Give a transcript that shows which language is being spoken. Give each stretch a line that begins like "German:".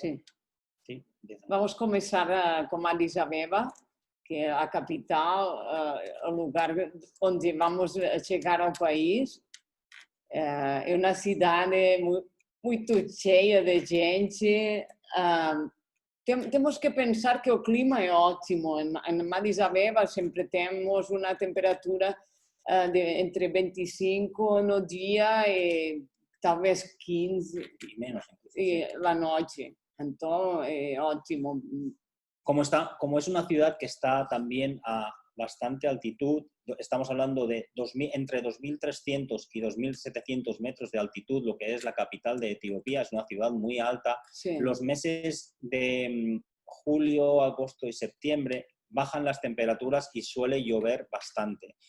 Spanish: Sí. Vamos a comenzar con Addis Abeba, que es la capital, el lugar donde vamos a llegar al país. Es una ciudad muy
Portuguese: cheia de
Spanish: gente.
Portuguese: Temos que pensar que o clima é ótimo. Em Addis Abeba sempre temos uma temperatura entre 25 no dia e talvez 15
Spanish: y menos la noche. Entonces, es ótimo. Como es una ciudad que está también a bastante altitud, estamos hablando de entre 2.300 y 2.700 metros de altitud, lo que es la capital de Etiopía, es una ciudad muy alta. Sí. Los meses de julio, agosto y septiembre bajan las temperaturas y suele llover bastante.